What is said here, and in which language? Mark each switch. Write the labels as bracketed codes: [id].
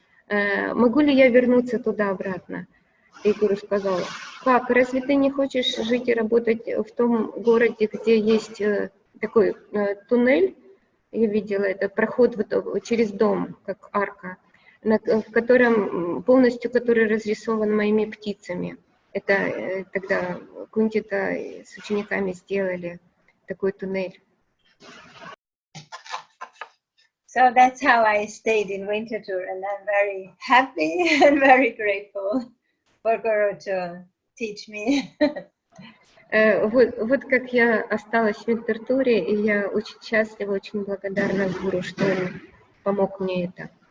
[ru] Могу ли я вернуться туда обратно? И Гуру сказал, как, разве ты не хочешь жить и работать в том городе, где есть такой туннель? Я видела это, проход через дом, как арка, в котором полностью который разрисован моими птицами. Это тогда Гунтита с учениками сделали такой туннель. [en] So that's how I stayed in winter tour, and I'm very happy and very grateful for Guru to teach me. [ru] Вот как я осталась в Винтертуре, и я очень счастлива, очень благодарна Гуру, что он помог мне это.